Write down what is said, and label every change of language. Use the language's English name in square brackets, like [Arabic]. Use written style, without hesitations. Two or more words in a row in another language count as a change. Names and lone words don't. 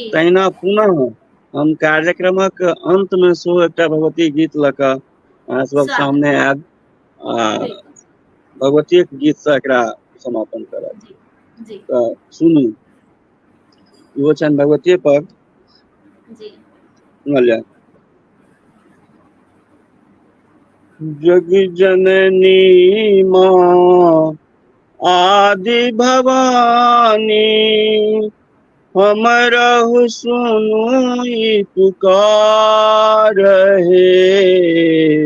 [Maithili] तहिना पुनः हम कार्यक्रमक अंत में सेहो एकटा भगवती गीत लऽ कऽ अहाँ सबक स्वागत सामने आयब आ बिल्कुल भगवतीये के गीतसँ एकरा समापन करब। जी जी तऽ सुनू, इहो छनि भगवतीये पर, जी सुनल जाय। जग जननी माँ आदि भवानी, हमरहु सुनू ई पुकार हे।